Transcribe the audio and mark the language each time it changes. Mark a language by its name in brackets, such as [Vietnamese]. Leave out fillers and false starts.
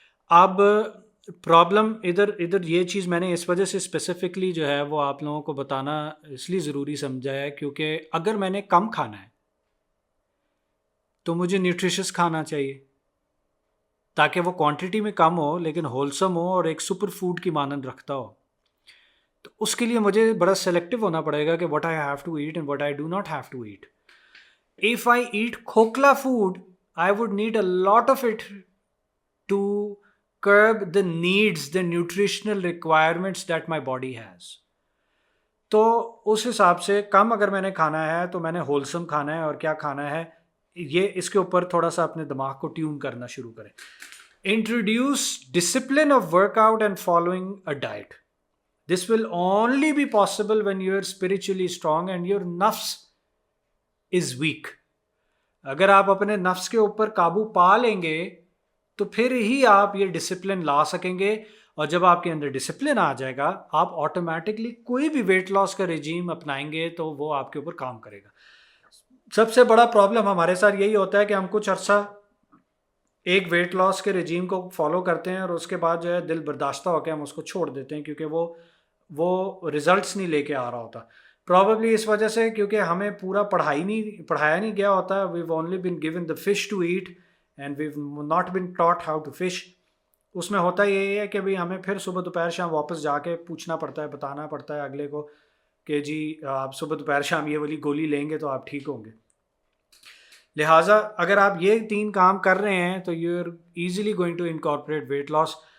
[Urdu] اب پرابلم ادھر یہ چیز میں نے اس وجہ سے اسپیسیفکلی جو ہے وہ آپ لوگوں کو بتانا اس لیے ضروری سمجھا ہے، کیونکہ اگر میں نے کم کھانا ہے تو مجھے نیوٹریشس کھانا چاہیے تاکہ وہ کوانٹٹی میں کم ہو لیکن ہولسم ہو اور ایک سپر فوڈ کی مانند رکھتا ہو. تو اس کے لیے مجھے بڑا سلیکٹو ہونا پڑے گا کہ [English] What I have to eat and what I do not have to eat. If I eat khokla food, I would need a lot of it to curb the needs, the nutritional requirements that my body has. [Urdu] تو اس حساب سے کم اگر میں نے کھانا ہے تو میں نے ہولسم کھانا ہے، اور کیا کھانا ہے یہ اس کے اوپر تھوڑا سا اپنے دماغ کو ٹیون کرنا شروع کریں. [English] Introduce discipline of workout and following a diet. This will only be possible when you are spiritually strong and your nafs is weak. [Urdu] اگر آپ اپنے نفس کے اوپر قابو پا لیں گے تو پھر ہی آپ یہ ڈسپلن لا سکیں گے، اور جب آپ کے اندر ڈسپلن آ جائے گا آپ آٹومیٹکلی کوئی بھی ویٹ لاس کا رجیم اپنائیں گے تو وہ آپ کے اوپر کام کرے گا. سب سے بڑا پرابلم ہمارے ساتھ یہی ہوتا ہے کہ ہم کچھ عرصہ ایک ویٹ لاس کے رجیم کو فالو کرتے ہیں اور اس کے بعد جو ہے دل برداشتہ ہو کے ہم اس کو چھوڑ دیتے ہیں کیونکہ وہ ریزلٹس نہیں لے کے آ رہا ہوتا. پرابیبلی اس وجہ سے کیونکہ ہمیں پورا پڑھایا نہیں گیا ہوتا. [English] We've only been given the fish to eat and we've not been taught how to fish. [Urdu] اس میں ہوتا یہ ہے کہ بھائی ہمیں پھر صبح دوپہر شام واپس جا کے پوچھنا پڑتا ہے، بتانا پڑتا ہے اگلے کو کہ جی آپ صبح دوپہر شام یہ والی گولی لیں گے تو آپ ٹھیک ہوں گے. لہٰذا اگر آپ یہ 3 کام کر رہے ہیں تو [English] You are easily going to incorporate weight loss.